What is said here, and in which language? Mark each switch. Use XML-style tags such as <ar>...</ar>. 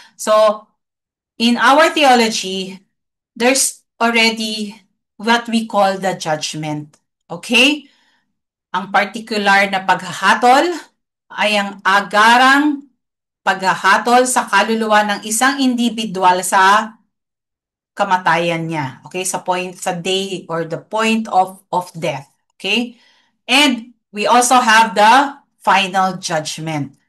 <en>So, in our theology, there's already what we call the judgment. Okay?</en> <tl>Ang particular na paghahatol ay ang agarang paghahatol sa kaluluwa ng isang individual sa kamatayan niya. Okay? Sa</tl> <en>day or the point of death.</en> <tl>Okay?</tl> <en>And we also have the final judgment.</en>